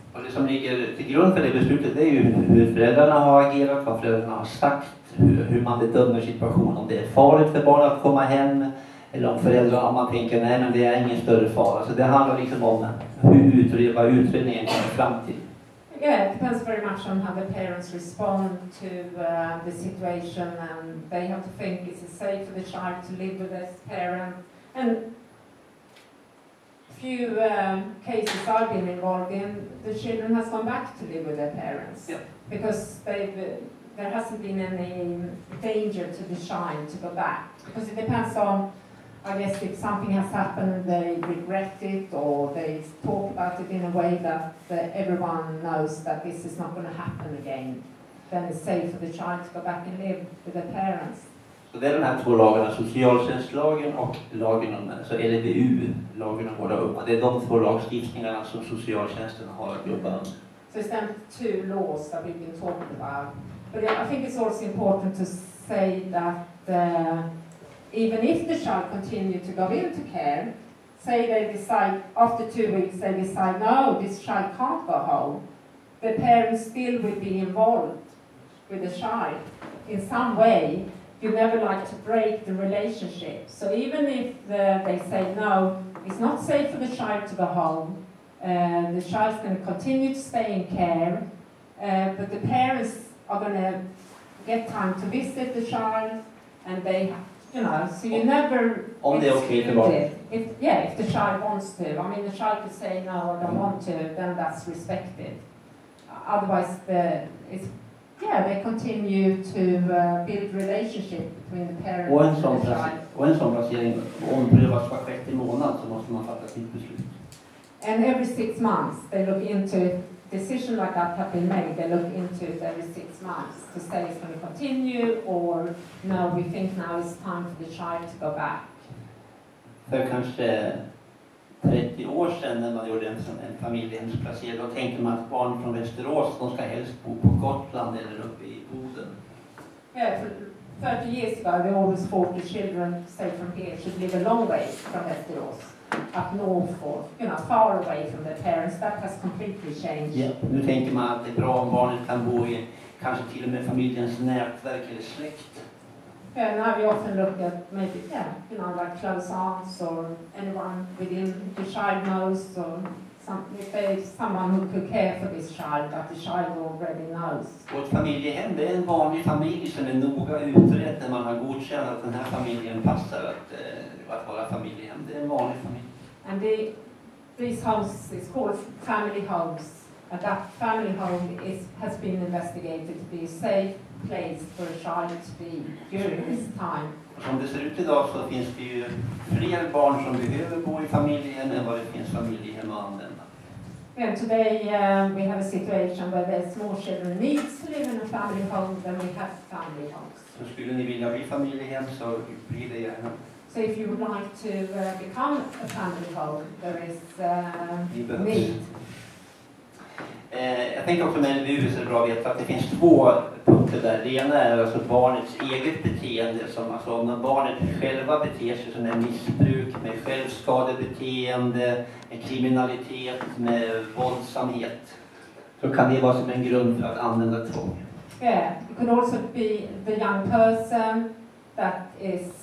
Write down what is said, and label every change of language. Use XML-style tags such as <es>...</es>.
<sv>Och det som ligger till grund för det beslutet är ju hur föräldrarna har agerat, vad föräldrarna har sagt, hur man bedömer situationen, om det är farligt för barnet att komma hem eller om föräldrarna, om man tänker nej men det är ingen större fara. Så det handlar liksom om vad utredningen kommer fram till.</sv> <en>Yeah, it depends very much on how the parents respond to the situation, and they have to think, is it safe for the child to live with this parent? And few cases I've been involved in, the children has gone back to live with their parents. Yeah. Because there hasn't been any danger to the child to go back. Because it depends on, I guess, if something has happened, they regret it, or they talk about it in a way that everyone knows that this is not going to happen again. Then it's safe for the child to go back and live with their parents.</en> <sv>Så det är de här två lagarna, socialtjänstlagen och lagen om, alltså LVU, lagen om vård av unga. Det är de två lagstiftningarna som socialtjänsten har att jobba med.</sv> <en>So it's them 2 laws that we've been talking about. But I think it's also important to say that even if the child continue to go into care, say they decide after 2 weeks, they decide no, this child can't go home, the parents still will be involved with the child in some way. You never like to break the relationship. So even if they say no, it's not safe for the child to go home, the child's going to continue to stay in care, but the parents are going to get time to visit the child, and they, you know, so you never if the child wants to. I mean, the child could say no, I don't want to, then that's respected. Otherwise, they continue to build relationship between the parents and the child.</en> <sv>Och en sån placering omprövas var 6:e månad, så måste man fatta sitt beslut.</sv> <en>And every 6 months they look into it. Decision like that have been made. They look into it every 6 months to say it's going to continue, or no, we think now it's time for the child to go back.</en> <sv>För kanske 30 år sedan när man gjorde en familjehemsplacering, då tänkte man att barn från Västerås, de ska helst bo på Gotland eller uppe i Boden.</sv> <en>Yeah, 30 years ago they always thought the children, say from here, should live a long way from Västerås, up north or, you know, far away from their parents. That has completely changed. Yeah.</en> <sv>Nu tänker man att det är bra om barnet kan bo i kanske till och med familjens nätverk eller släkt.</sv> <en>Yeah, now we often look at maybe, like close aunts or anyone within the child knows, or if there's someone who could care for this child that the child already knows.</en> <sv>Och ett familjehem, det är en vanlig familj som är noga utredd när man har godkänt att den här familjen passar att vara familjehem. Det är en vanlig familj.</sv> <en>And these homes is called family homes. And that family home has been investigated to be a safe place for a child to be during this time.</en> <sv>Som det ser ut idag så finns det ju fler barn som behöver bo i familjehem än vad det finns familjehem att använda.</sv> <en>And today we have a situation where there's small children needs to live in a family home than we have family homes.</en> <sv>Så skulle ni vilja bli familjehem så blir det gärna.</sv> <en>So if you would like to become a family home, there is need.</en> <sv>Jag tänker också med LVU så är det bra att veta att det finns 2 punkter där. Det ena är alltså barnets eget beteende, som alltså om barnet själva beter sig som är missbruk med självskadebeteende, med kriminalitet, med våldsamhet, så kan det vara som en grund för att använda tvång.</sv> <en>Yeah, it could also be the young person that is</en>